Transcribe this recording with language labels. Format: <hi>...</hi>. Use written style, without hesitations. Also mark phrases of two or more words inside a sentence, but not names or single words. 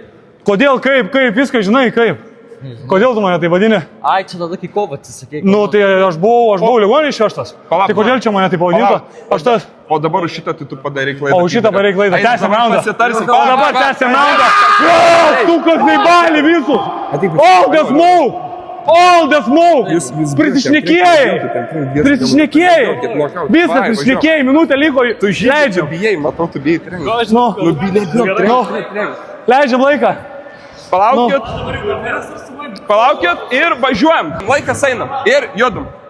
<lt>Kodėl, kaip, viską žinai, kaip? Kodėl tu mane taip vadini? Ai, čia tada kai kovą atsisakė. Nu, tai aš buvau ligoninėj išvežtas. Tai kodėl čia mane taip pavadinta? Aš tas... O dabar už šitą tai tu padarai klaidą. O už šitą padarai klaidą. Tęsiam raundą. Pasitarsim. O dabar tęsiam raundą. Tu kas neįbalį visus.</lt> <en>All the smoke.</en> <lt>Prisišnekėjai. Visą prisišnekėjai. Minutę liko. Tu žaidžiu. Bijai, matau, tu bijai trenerių. Leidžiam laiką. Palaukit ir važiuojam. Laikas eina. Ir judam.</lt>